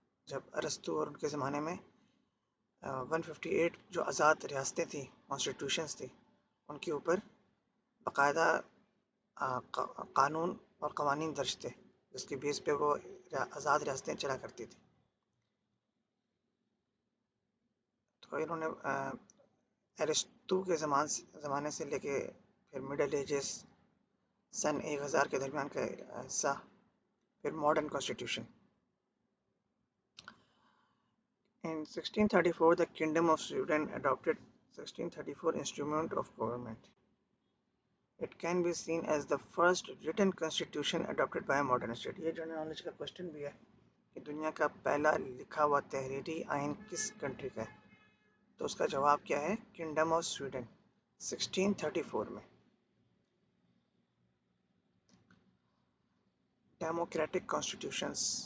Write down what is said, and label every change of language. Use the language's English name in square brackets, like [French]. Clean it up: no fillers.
[Urdu] جب ارسطو اور ان کے زمانے میں 158 جو آزاد ریاستیں تھیں، کانسٹیٹیوشنز تھی، ان کے اوپر باقاعدہ قانون اور قوانین درج تھے جس کے بیس پہ وہ آزاد ریاستیں چلا کرتی تھی. تو انہوں نے ارسطو کے زمانے سے لے کے پھر مڈل ایجز سن 1000 کے درمیان کا حصہ، پھر modern constitution. [English] In 1634 the Kingdom of Sweden adopted 1634 Instrument of Government. It can be seen as the first written constitution adopted by a modern state. [Urdu] یہ جنرل نالج کا کوشچن بھی ہے کہ دنیا کا پہلا لکھا ہوا تحریری آئین کس کنٹری کا ہے؟ تو اس کا جواب کیا ہے؟ کنگڈم آف سویڈن 1634 میں. ڈیموکریٹک کانسٹیٹیوشنز.